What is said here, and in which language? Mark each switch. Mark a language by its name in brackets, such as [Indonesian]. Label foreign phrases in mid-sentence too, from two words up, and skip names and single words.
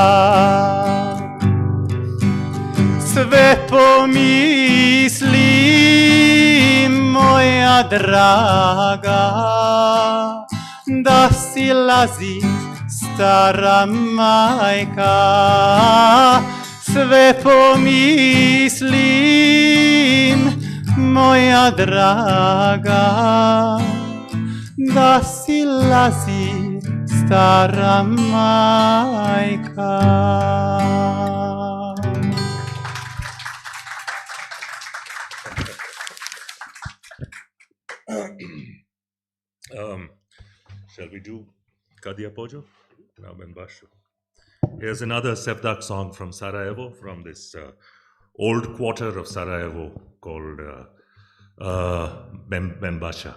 [Bosnian] Sve pomislim, moja draga, da si lazi stara majka. Sve pomislim, moja draga, da si lazi stara majka. [English] Shall we do Kadia Pojo? Now Benbashu. Here's another Sevdak song from Sarajevo, from this old quarter of Sarajevo called Benbasha.